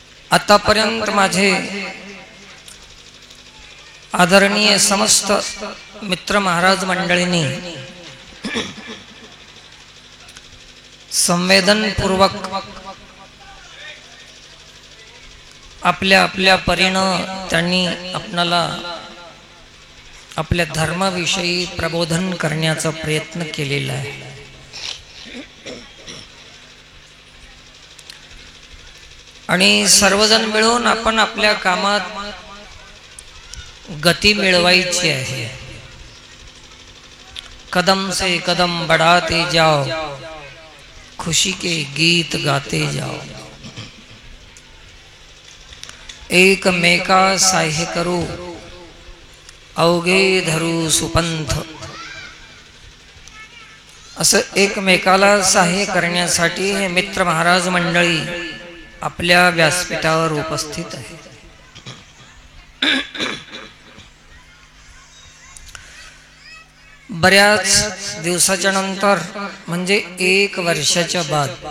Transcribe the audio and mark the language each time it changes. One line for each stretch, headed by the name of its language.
Marathi: आतापर्यंत माझे आदरणीय समस्त मित्र महाराज मंडळींनी संवेदनपूर्वक आपल्या आपल्या परीनं त्यांनी आपणाला आपल्या धर्माविषयी प्रबोधन करण्याचा प्रयत्न केलेला आहे. आणि सर्वजण मिळून आपण आपल्या कामात गती मिळवायची आहे.
Hindi: कदम से कदम बढ़ाते जाओ, खुशी के गीत गाते जाओ,
Marathi: एकमेका साह्य करू अवघे धरू सुपंथ. असं एकमेकाला साह्य करण्यासाठी हे मित्र महाराज मंडळी आपल्या व्यासपीठावर उपस्थित आहे. बऱ्याच दिवसाच्या नंतर, म्हणजे 1 वर्षाच्या बाद